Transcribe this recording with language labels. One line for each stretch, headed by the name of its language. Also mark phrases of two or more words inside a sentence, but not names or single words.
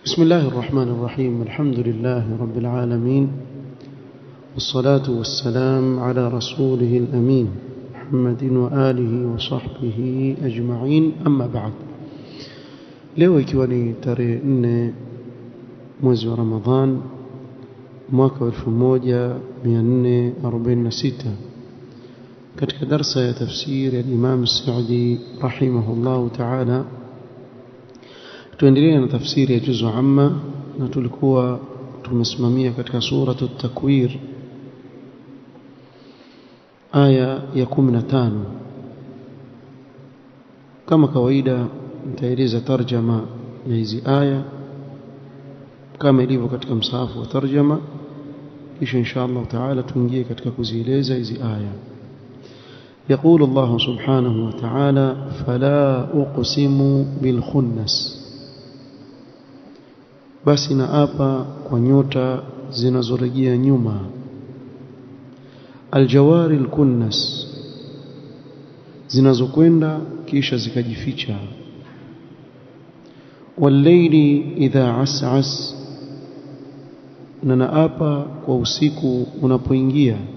Arabic: بسم الله الرحمن الرحيم. الحمد لله رب العالمين، والصلاة والسلام على رسوله الأمين محمد وآله وصحبه أجمعين، أما بعد.
Swahili: leo ikiwa ni tarehe 4 mwezi wa Ramadhan mwaka 1446 katika darsa ya tafsiri ya Imam Saudi
Arabic: رحمه الله تعالى,
Swahili: tuendelea na tafsiri ya juzu amma, na tulikuwa tumesimamia katika suratu at-Takwir aya ya 15. kama kawaida nitaeleza tarjama ya hizi aya kama ilivyo katika msahafu wa tarjama, kisha
Arabic: إن شاء الله تعالى
Swahili: tuingie katika kuzieleza hizi aya.
Arabic: يقول الله سبحانه وتعالى: فلا أقسم بالخنس،
Swahili: basi naapa kwa nyota zinazorejea nyuma.
Arabic: الجوار الكنس,
Swahili: zinazokwenda kisha zikajificha.
Arabic: والليل إذا عسعس,
Swahili: na naapa kwa usiku unapoingia.